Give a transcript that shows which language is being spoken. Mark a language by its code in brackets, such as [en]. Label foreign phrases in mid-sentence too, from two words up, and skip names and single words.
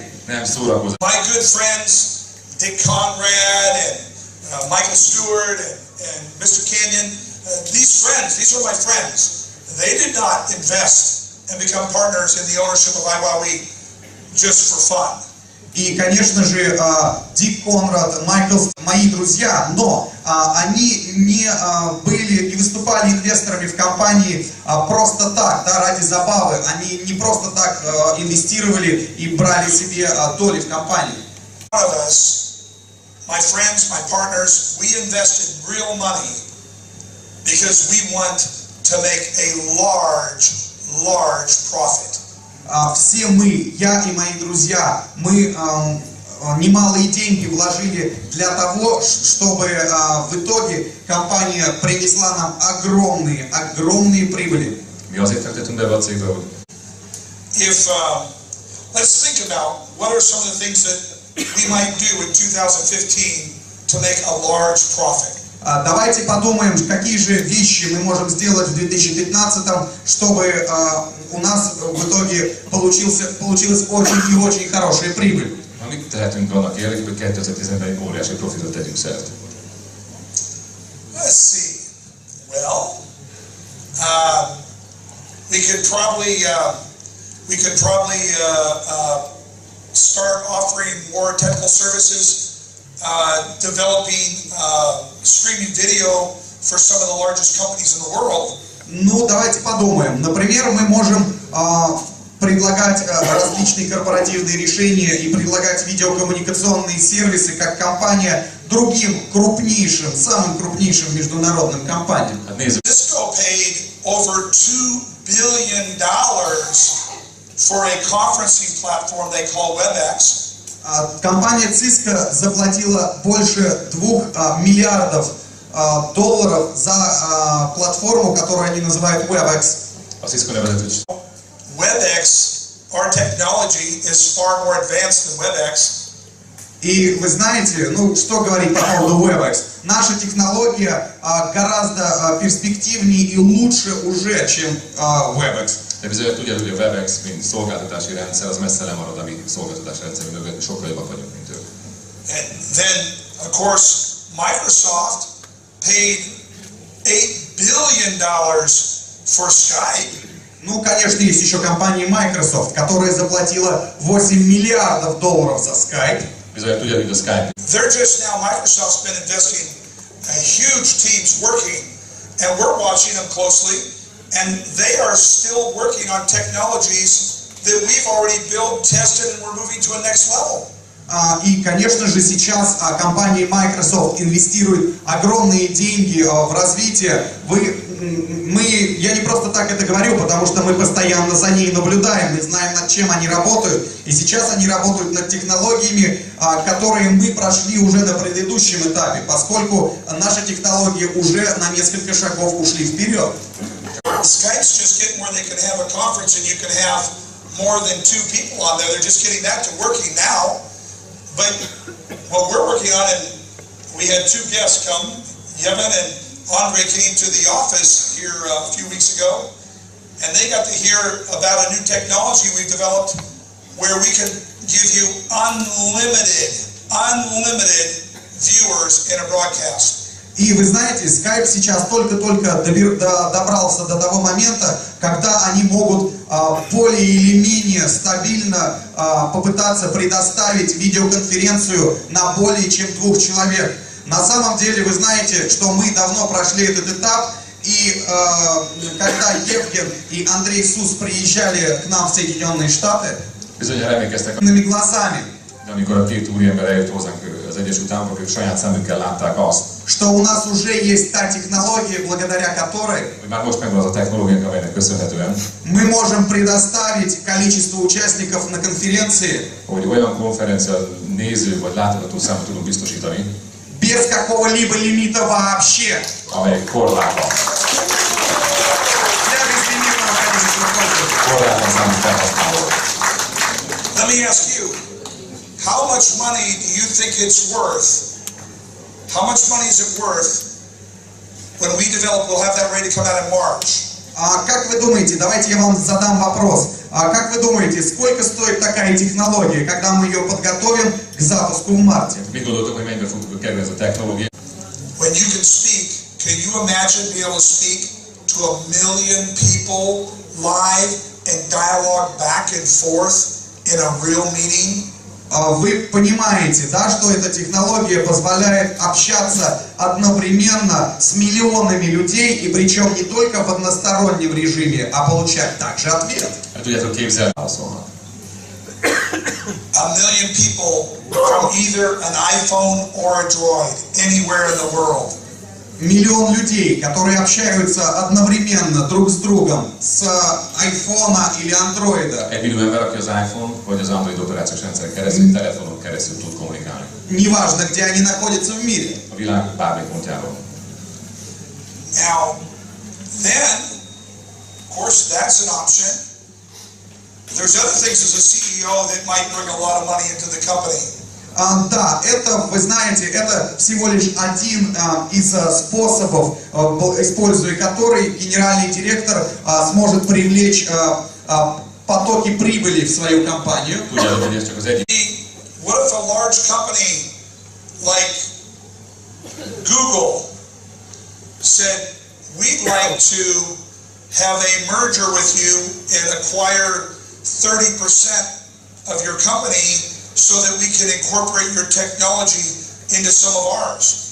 [en] My good friends, Dick Conrad and Michael Stewart and Mr. Canyon, these are my friends. They did not invest and become partners in the ownership of IWOE just for fun. [ru] И, конечно же, Дик Конрад, Майкл, мои друзья, но они не были и выступали инвесторами в компании просто так, да, ради забавы. Они не просто так инвестировали и брали себе доли в компании. [en] My friends, my partners, we invested real money because we want to make a large profit. [ru] Все мы, я и мои друзья, мы немалые деньги вложили для того, чтобы в итоге компания принесла нам огромные прибыли. [en] Let's think about what are some of the things that we might do in 2015 to make a large profit. [ru] Давайте подумаем, какие же вещи мы можем сделать в 2015, чтобы у нас в итоге получилась очень и очень хорошая прибыль. [hu] Mit tehetünk annak érdekében, hogy 2010-ben egy óriási profitot tegyünk szert? [en] Let's see. Well, we could probably start offering more technical services. Developing streaming video for some of the largest companies in the world. [ru] Ну, давайте подумаем. Например, мы можем предлагать различные корпоративные решения и предлагать видеокоммуникационные сервисы как компания другим крупнейшим, самым крупнейшим международным компаниям. [en] Cisco paid over $2 billion for a conferencing platform they call WebEx. [ru] Компания Cisco заплатила больше 2 миллиардов долларов за платформу, которую они называют WebEx. [en] WebEx, our technology is far more advanced than WebEx. [ru] И вы знаете, ну что говорить по поводу WebEx, наша технология гораздо перспективнее и лучше уже, чем WebEx. [hu] De bizony tudjátok, hogy a WebEx, mint szolgáltatási rendszer, az messze lemarad a mi szolgáltatási rendszerünk mögött, sokkal jobbak vagyunk, mint ők. [en] And then, of course, Microsoft paid $8 billion for Skype. [ru] Ну, конечно, есть еще компания Microsoft, которая заплатила 8 миллиардов долларов за Skype. [hu] Bizony tudjátok, hogy a Skype. [en] They're just now, Microsoft's been investing huge teams working, and we're watching them closely. And they are still working on technologies that we've already built, tested, and we're moving to a next level. [ru] И, конечно же, сейчас компания Microsoft инвестирует огромные деньги в развитие. Я не просто так это говорю, потому что мы постоянно за ней наблюдаем, мы знаем, над чем они работают. И сейчас они работают над технологиями, которые мы прошли уже на предыдущем этапе, поскольку наши технологии уже на несколько шагов ушли вперед. [en] Skype's just getting where they can have a conference and you can have more than 2 people on there. They're just getting that to working now. But what we're working on, and we had 2 guests come, Yevon and Andre came to the office here a few weeks ago, and they got to hear about a new technology we've developed where we can give you unlimited viewers in a broadcast. [ru] И вы знаете, Skype сейчас только-только добрался до того момента, когда они могут более или менее стабильно попытаться предоставить видеоконференцию на более чем 2 человек. На самом деле, вы знаете, что мы давно прошли этот этап, и когда Евген и Андрей Сус приезжали к нам в Соединенные Штаты, с глазами, [hu] amikor a 2 úriember eljött hozzánk az Egyesült Államok, ők saját szemükkel látták azt, [ru] что у нас уже есть та технология, благодаря которой [hu] hogy már most megvan az a technológiánk, amelynek köszönhetően [ru] мы можем предоставить количество участников на конференции, [hu] hogy olyan konferencia néző vagy látogató számot tudunk biztosítani, [ru] без какого-либо лимита вообще. [hu] amelyek korlátlan. [ru] Для безлимитного количества пользователей. [hu] Korlátlan számú felhasználók. [en] Let me ask you, how much money do you think it's worth? How much money is it worth when we develop, we'll have that ready to come out in March? [ru] Как вы думаете, давайте я вам задам вопрос. Как вы думаете, сколько стоит такая технология, когда мы ее подготовим к запуску в марте? [hu] Mit gondoltok, hogy mennyibe fog kerülni ez a technológia? [en] When you can speak, can you imagine being able to speak to 1 million people live and dialogue back and forth in a real meeting? [ru] Вы понимаете, да, что эта технология позволяет общаться одновременно с миллионами людей, и причем не только в одностороннем режиме, а получать также ответ. [hu] Tudjátok képzelni, válaszolnak. [en] 1 million people from either an iPhone or a Droid anywhere in the world. [ru] Миллион людей, которые общаются одновременно друг с другом с айфона или андроида. [hu] Egy millió ember, aki az iPhone vagy az Android operációs rendszer keresztül, telefonon keresztül tud kommunikálni. [ru] Неважно, где они находятся в мире. [hu] A világ bármely pontjáról. [en] Now, then, of course, that's an option. There's other things as a CEO that might bring a lot of money into the company. [ru] Да, это, вы знаете, это всего лишь один из способов, используя который генеральный директор сможет привлечь потоки прибыли в свою компанию. [en] What if a large company like Google said, we'd like to have a merger with you and acquire 30% of your company so that we can incorporate your technology into some of ours.